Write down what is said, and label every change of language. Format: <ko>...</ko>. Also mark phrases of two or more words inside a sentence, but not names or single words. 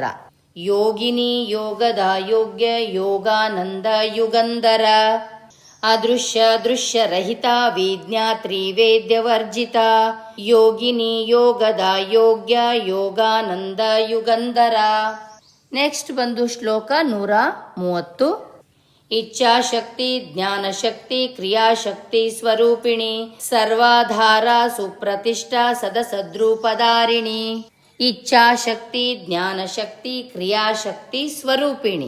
<sa>ಯೋಗಿನಿ ಯೋಗದ ಯೋಗ್ಯ ಯೋಗಾನಂದ ಯುಗಂಧರ. ಅದೃಶ್ಯ ದೃಶ್ಯ ರಹಿತ ವಿಜ್ಞಾತ್ರಿ ವೇದ್ಯ ವರ್ಜಿತ ಯೋಗಿನಿ ಯೋಗದ ಯೋಗ್ಯ ಯೋಗಾನಂದ ಯುಗಂಧರ.</sa> <kn>ನೆಕ್ಸ್ಟ್ ಬಂದು ಶ್ಲೋಕ 130.</kn> <sa>ಇಚ್ಛಾಶಕ್ತಿ ಜ್ಞಾನಶಕ್ತಿ ಕ್ರಿಯಾಶಕ್ತಿ ಸ್ವರೂಪಿಣಿ ಸರ್ವಾಧಾರ ಸುಪ್ರತಿಷ್ಠಾ ಸದಸದ್ರೂಪಧಾರಿಣಿ. ಇಚ್ಛಾಶಕ್ತಿ ಜ್ಞಾನಶಕ್ತಿ ಕ್ರಿಯಾಶಕ್ತಿ ಸ್ವರೂಪಿಣಿ.</sa>